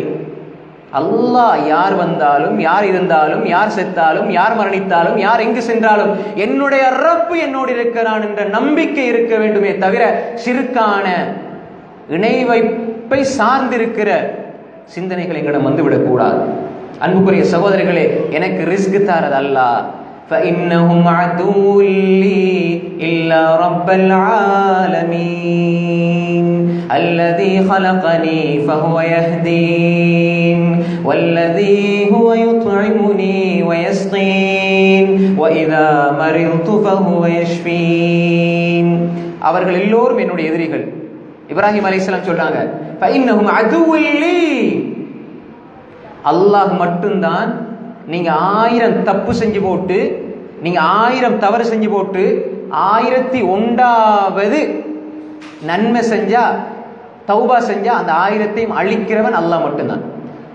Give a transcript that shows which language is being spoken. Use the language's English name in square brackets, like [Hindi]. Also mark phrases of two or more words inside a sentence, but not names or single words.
[Tamil] அல்லாஹ் யார் வந்தாலும், யார் இருந்தாலும், யார் செத்தாலும், யார் மரணித்தாலும், யார் எங்கு சென்றாலும் என்னுடைய ரப்பு என்னோடு இருக்கிறான் என்ற நம்பிக்கை இருக்க வேண்டுமே தவிர ஷிர்கான இணை வைப்பை சார்ந்திருக்கிற சிந்தனைகள் எங்களிடம் வந்துவிடக் கூடாது. அன்புக்குரிய சகோதரர்களே, எனக்கு ரிஸ்க் தாரது அல்லாஹ். [Arabic] فإنهم عدو لي إلا رب العالمين الذي خلقني فهو يهدين والذي هو يطعمني ويسقين وإذا مرضت فهو يشفين. [Tamil] அவர்கள் எல்லோரும் என்னுடைய எதிரிகள். இப்ராஹிம் அலைஹிஸ்ஸலாம் சொல்றாங்க, [Arabic] فإنهم عدو لي, [Tamil] அல்லாஹ் மட்டும்தான். நீங்க 1000 தப்பு செஞ்சு போட்டு, நீங்க 1000 தவறு செஞ்சு போட்டு 1001வது நன்மை செஞ்சா, தௌபா செஞ்சா அந்த 1000ஐயும் அழிக்கிறவன் அல்லாஹ் மட்டும்தான்.